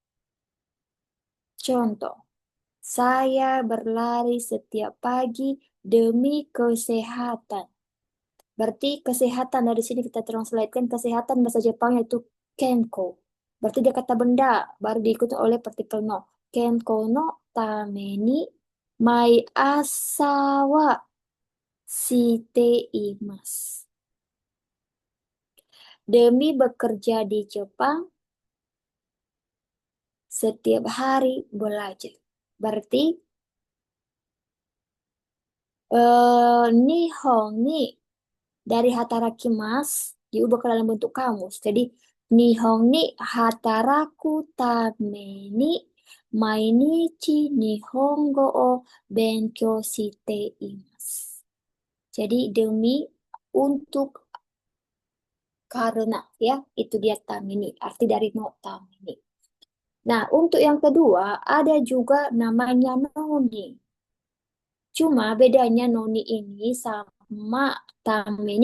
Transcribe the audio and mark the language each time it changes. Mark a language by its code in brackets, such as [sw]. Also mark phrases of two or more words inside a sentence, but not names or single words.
[id] Contoh, saya berlari setiap pagi demi kesehatan. Berarti kesehatan dari sini kita translatekan kesehatan bahasa Jepangnya itu kenko. Berarti dia kata benda, baru diikuti oleh partikel no. [ja] 健康のために毎朝はしています. [id] Demi bekerja di Jepang, setiap hari belajar. Berarti [ja] 日本に [id] dari hatarakimasu diubah ke dalam bentuk kamus. [ja] Jadi 日本に働くために毎日日本語を勉強しています. [id] Jadi demi, untuk, karena, ya, itu dia tamini, arti dari [ja] のために. [id] Nah, untuk yang kedua ada juga namanya noni. Cuma bedanya noni ini sama tamini.